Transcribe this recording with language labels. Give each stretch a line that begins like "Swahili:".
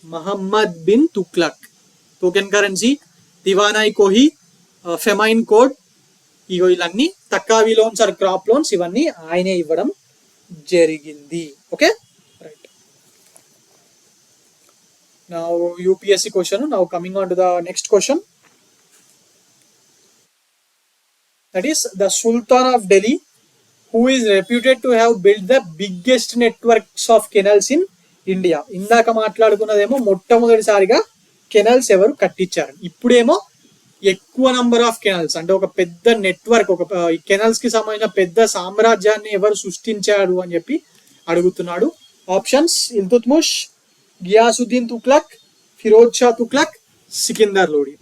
Telugu: Mohammed bin Tughlaq. Token currency, దివానాయి Kohli, famine code, ఇగో ఇవన్నీ తక్కావి loans are crop loans, ఇవన్నీ ఆయనే ఇవ్వడం జరిగింది. Okay, right.
English: Now UPSC question. Now coming on to the next question. That is the sultan of Delhi who is reputed to have built the biggest networks of canals in India.
Telugu: ఇందాక మాట్లాడుకున్నదేమో మొట్టమొదటిసారిగా canals ఎవరు కట్టించారు, ఇప్పుడేమో ఎక్కువ number of canals అంటే ఒక పెద్ద network, ఒక కెనాల్స్ కి సంబంధించిన పెద్ద సామ్రాజ్యాన్ని ఎవరు సృష్టించారు అని చెప్పి అడుగుతున్నాడు. ఆప్షన్స్: ఇల్తుత్మిష్, గియాసుద్దీన్ తుగ్లక్, ఫిరోజ్ షా తుగ్లక్, సికిందర్ లోడి.